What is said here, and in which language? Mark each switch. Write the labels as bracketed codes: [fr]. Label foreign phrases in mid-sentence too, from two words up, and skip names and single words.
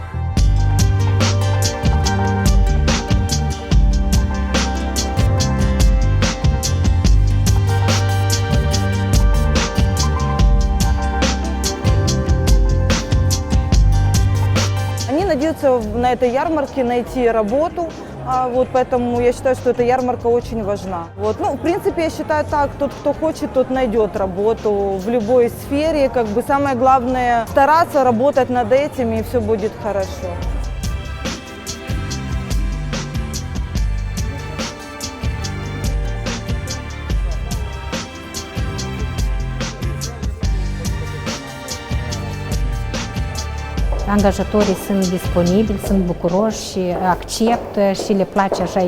[ru] Они надеются на этой ярмарке найти работу, поэтому я считаю, что эта ярмарка очень важна. В принципе, я считаю так, тот, кто хочет, тот найдет работу в любой сфере. Самое главное стараться, работать над этим, и все будет хорошо. [ro] Angajatorii sunt disponibili, sunt bucuroși, acceptă și le place așa